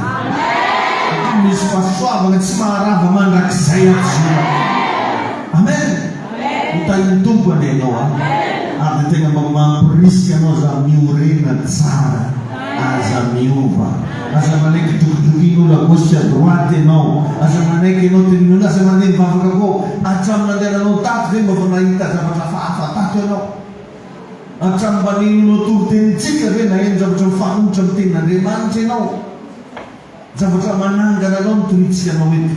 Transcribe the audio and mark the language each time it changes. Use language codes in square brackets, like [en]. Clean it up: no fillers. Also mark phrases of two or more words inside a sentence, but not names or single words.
[mg] Misy fahasoavana tsy maharava mandrakizay azy. Amen. Hitahin'ny tompony ianao ary dia tena mba mampirisy anao za miorena tsara, aza miova. Aza manaiky dokidokin'olo [fr] à gauche à droite [mg] ianao, aza manaiky ianao tenin'olo, aza mandeha mivavaka koa hatramin'ny mandehananao tato ve mba fa nahita zavatra hafa tato ianao. Hatramin'ny mba ninonao toro-tenintsika ve na eny zavatra mifanohitra amin'ny tenin'Andriamanitra ianao. Zavatra manangana anao mitoritsika anao eto.